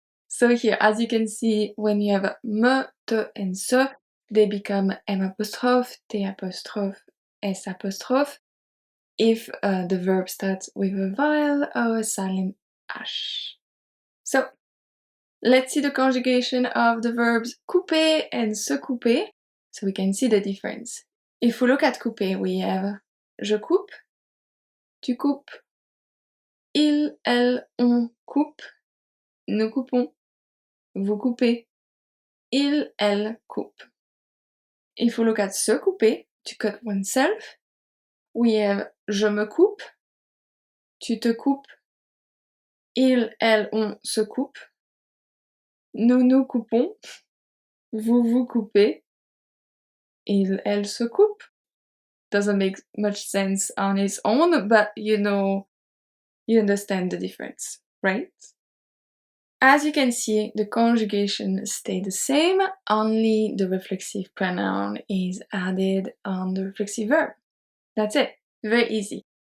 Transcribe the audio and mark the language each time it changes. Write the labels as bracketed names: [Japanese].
[English] So here, as you can see, when you have me, te, and se, they become m apostrophe, t apostrophe, s apostrophe, if the verb starts with a vowel or a silent h. So, let's see the conjugation of the verbs couper and se couper, so we can see the difference. If we look at couper, we have [French] je coupe, tu coupes, il, elle, on coupe, nous coupons, vous coupez, il, elle coupe. [English] If we look at se couper, to cut oneself, we have [French] je me coupe, tu te coupes, il, elle, on se coupe, nous nous coupons, vous vous coupez, il, elle se coupe. [English] Doesn't make much sense on its own, but you understand the difference. right? As you can see, the conjugation stay the same, only the reflexive pronoun is added on the reflexive verb. That's it. Very easy.